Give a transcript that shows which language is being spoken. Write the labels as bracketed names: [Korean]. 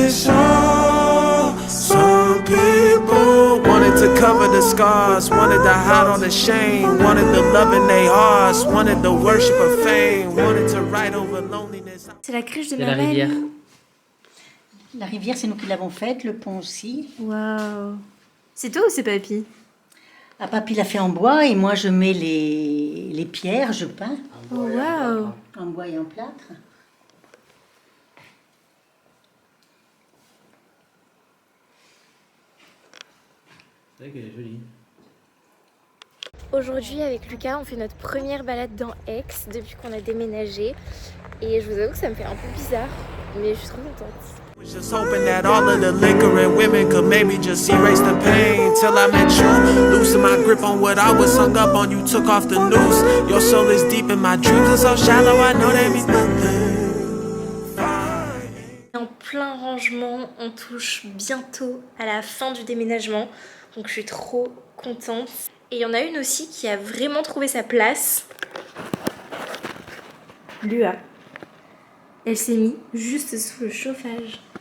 [English] Superficial. Some people wanted to cover the scars, wanted to hide all the shame, wanted the love in their hearts, wanted the worship of fame, wanted to write over loneliness. [French] C'est la crèche de C'est ma la rivière. mamie. La rivière, c'est nous qui l'avons faite, le pont aussi. Waouh. C'est toi ou c'est papy? Ah, papy l'a fait en bois et moi je mets les pierres, je peins Oh waouh. en bois et en plâtre. C'est vrai qu'elle est jolie. Aujourd'hui avec Lucas on fait notre première balade dans Aix depuis qu'on a déménagé et je vous avoue que ça me fait un peu bizarre mais je suis trop contente. [English] Was just hoping that all of the liquor and women could maybe just erase the pain. Till I met you, loosen my grip on what I was hung up on. You took off the noose. Your soul is deep and my dreams are so shallow. I know they mean nothing. [French] En plein rangement, on touche bientôt à la fin du déménagement donc je suis trop contente. Et il y en a une aussi qui a vraiment trouvé sa place. Lua. Elle s'est mise juste sous le chauffage.